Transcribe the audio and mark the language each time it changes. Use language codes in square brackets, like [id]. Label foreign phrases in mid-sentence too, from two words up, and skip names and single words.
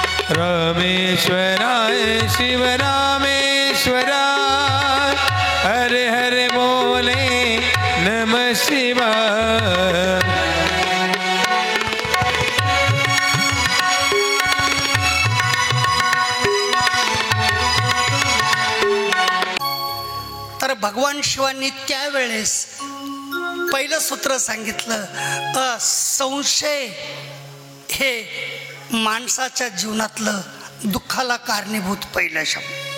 [sa] रामेश्वराय शिव रामेश्वराय हरे हरे बोले नमः शिवाय. [mr] तर भगवान शिवांनी त्यावेळेस पहिलं सूत्र सांगितलं, संशय हे माणसाच्या जीवनातलं दुःखाला कारणीभूत पहिलं शब्द.